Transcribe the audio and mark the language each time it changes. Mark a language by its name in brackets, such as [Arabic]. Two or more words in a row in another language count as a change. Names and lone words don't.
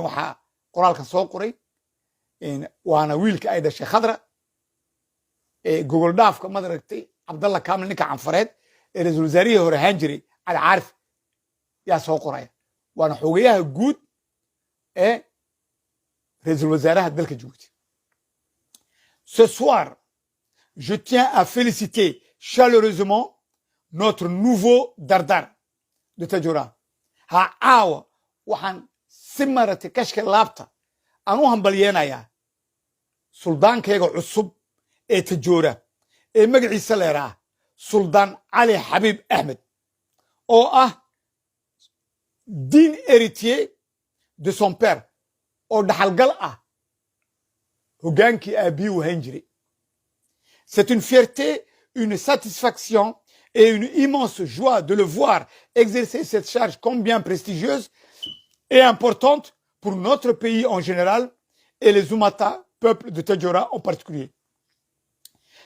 [Somali] waxaa qoraalkan soo qoray waana wiilka ay dhashay khadra gogol dhaafka madaragtay cabdalla kaamil ninka canfareed ee ra-iisul wasaarihii hore ahaan jiray cali caarif yaa soo qoraya waana xogayaha guud ee ra-iisul wasaaraha dalka jabuuti [French] ce soir je tiens à féliciter chaleureusement notre nouveau dardar de Tadjoura [Somali] ha caawa waxaan si maratay kashka laabta aan u hambalyeenayaa suldaankayga cusub ee Tadjoura ee magaciisa leeraa suldaan cali xabiib axmed oo ah [French] digne héritier de son père [Somali] oo dhaxalgal ah hoggaankii aabbihii u hayn jiray [French] c'est une fierté une satisfaction et une immense joie de le voir exercer cette charge combien prestigieuse et importante pour notre pays en général et les Umata, peuple de Tadjoura en particulier.